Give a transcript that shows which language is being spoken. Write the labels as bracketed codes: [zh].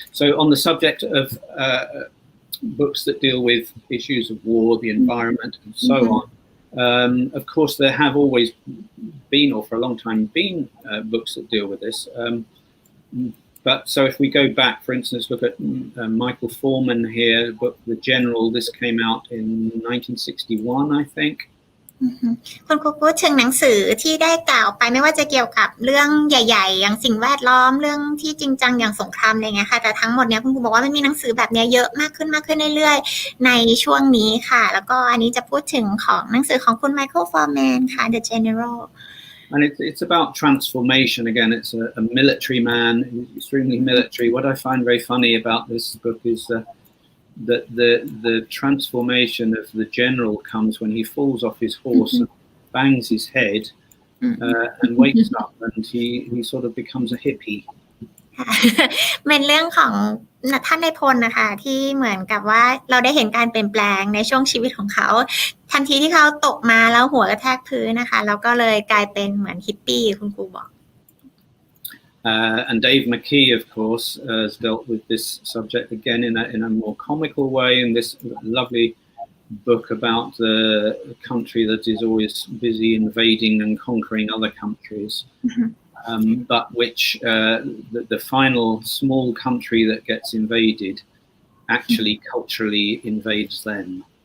[en] So on the subject of books that deal with issues of war, the environment and so on, of course there have always been, or for a long time been, books that deal with this. But so if we go back, for instance, look at Michael Forman here, the book The General, this came out in 1961, I think. [th] คุณครูพูดถึงหนังสือที่ได้กล่าวไปไม่ว่าจะเกี่ยวกับเรื่องใหญ่ๆอย่างสิ่งแวดล้อมเรื่องที่จริงจังอย่างสงครามอะไรเงี้ยค่ะแต่ทั้งหมดเนี้ยคุณครูบอกว่ามันมีหนังสือแบบนี้เยอะมากขึ้นเรื่อยๆในช่วงนี้ค่ะแล้วก็อันนี้จะพูดถึงของหนังสือของคุณไมเคิลฟอร์แมนค่ะ The General [en] And it's about transformation again. It's a military man, extremely military. What I find very funny about this book is that the transformation of the general comes when he falls off his horse and bangs his head and wakes up and he sort of becomes a hippie. [th] เป็นเรื่องของท่านนายพลนะคะที่เหมือนกับว่าเราได้เห็นการเปลี่ยนแปลงในช่วงชีวิตของเขาทันทีที่เขาตกมาแล้วหัวกระแทกพื้นนะคะแล้วก็เลยกลายเป็นเหมือนฮิปปี้คุณครูบอก [en] And Dave McKee, of course, has dealt with this subject again in a more comical way in this lovely book about the country that is always busy invading and conquering other countries, but which the final small country that gets invaded actually culturally invades them.